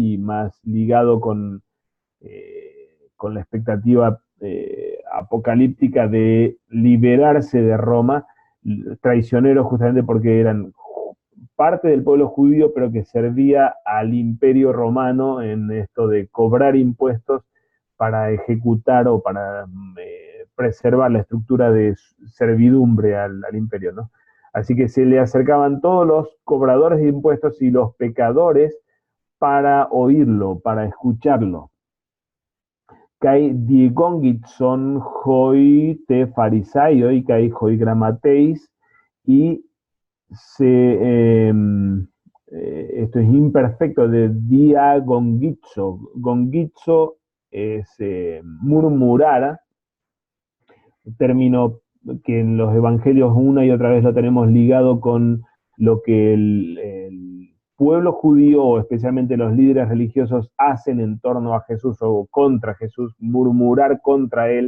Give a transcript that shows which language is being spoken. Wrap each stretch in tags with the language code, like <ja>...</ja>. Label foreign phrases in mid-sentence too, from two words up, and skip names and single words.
<es>y más ligado con la expectativa apocalíptica de liberarse de Roma, traicioneros justamente porque eran parte del pueblo judío, pero que servía al imperio romano en esto de cobrar impuestos para ejecutar o para preservar la estructura de servidumbre al imperio, ¿no? Así que se le acercaban todos los cobradores de impuestos y los pecadores para oírlo, para escucharlo.</es> <el>Καὶ διεγόγγυζον οἵ τε Φαρισαῖοι καὶ οἱ γραμματεῖς,</el> <es>y esto es imperfecto de</es> <el>διά γογγύζω.</el> <es>Gongizo es murmurar, término que en los evangelios una y otra vez lo tenemos ligado con lo que el pueblo judío, o especialmente los líderes religiosos, hacen en torno a Jesús o contra Jesús, murmurar contra él.</es>